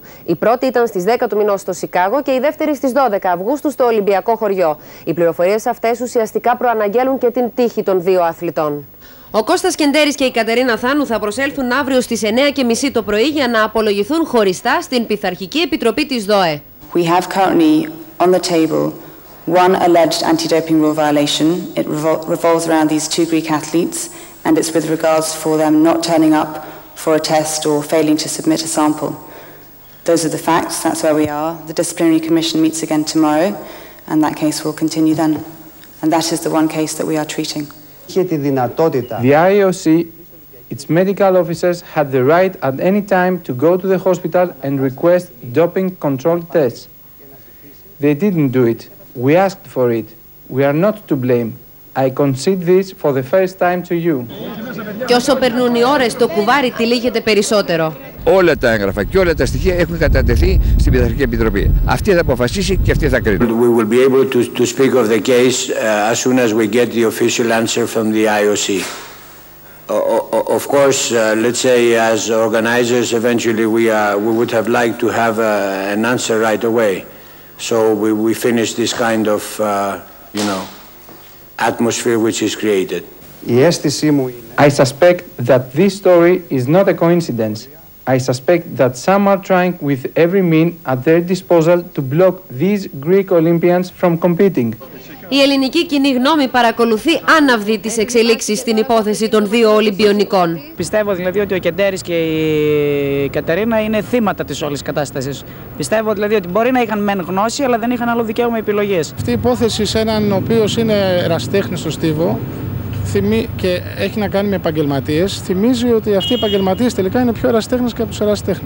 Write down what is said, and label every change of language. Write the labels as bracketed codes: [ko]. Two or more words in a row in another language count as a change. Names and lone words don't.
[el] Η πρώτη ήταν στις 10 του μηνός στο Σικάγο και η δεύτερη στις 12 Αυγούστου στο Ολυμπιακό χωριό. Οι πληροφορίες αυτές ουσιαστικά προαναγγέλουν και την τύχη των 2 αθλητών. Ο Κώστας Κεντέρης και η Κατερίνα Θάνου θα προσέλθουν αύριο στις 9:30 το πρωί για να απολογηθούν χωριστά στην Πειθαρχική Επιτροπή της ΔΟΕ. [en] We have currently on the table one alleged anti-doping rule violation. It revolves around these 2 Greek athletes, and it's with regards for them not turning up for a test or failing to submit a sample. Those are the facts. That's where we are. The disciplinary commission meets again tomorrow, and that case will continue then. And that is the one case that we are treating. The IOC, its medical officers had the right at any time to go to the hospital and request doping control tests. They didn't do it. We asked for it. We are not to blame. I concede this for the first time to you. [el] Και όσο περνούν οι ώρες, το κουβάρι τυλίγεται περισσότερο. Όλα τα έγγραφα και όλα τα στοιχεία έχουν κατατεθεί στην Πειθαρχική Επιτροπή. Αυτή θα αποφασίσει και αυτή θα κρίνει. [en] We will be able to speak of the case as soon as we get the official answer from the IOC. Of course, let's say as organizers, eventually we would have liked to have an answer right away. So we finish this kind of, atmosphere which is created. I suspect that this story is not a coincidence. I suspect that some are trying with every means at their disposal to block these Greek Olympians from competing. [el] Η ελληνική κοινή γνώμη παρακολουθεί άναυδη τις εξελίξεις στην υπόθεση των δύο Ολυμπιονικών. Πιστεύω δηλαδή ότι ο Κεντέρης και η Κατερίνα είναι θύματα της όλης κατάστασης. Πιστεύω δηλαδή ότι μπορεί να είχαν μεν γνώση, αλλά δεν είχαν άλλο δικαίωμα επιλογές. Αυτή η υπόθεση σε έναν ο οποίος είναι ερασιτέχνης στο στίβο και έχει να κάνει με επαγγελματίες, θυμίζει ότι αυτοί οι επαγγελματίες τελικά είναι πιο ερασιτέχνες και από τους ερασιτέχνες.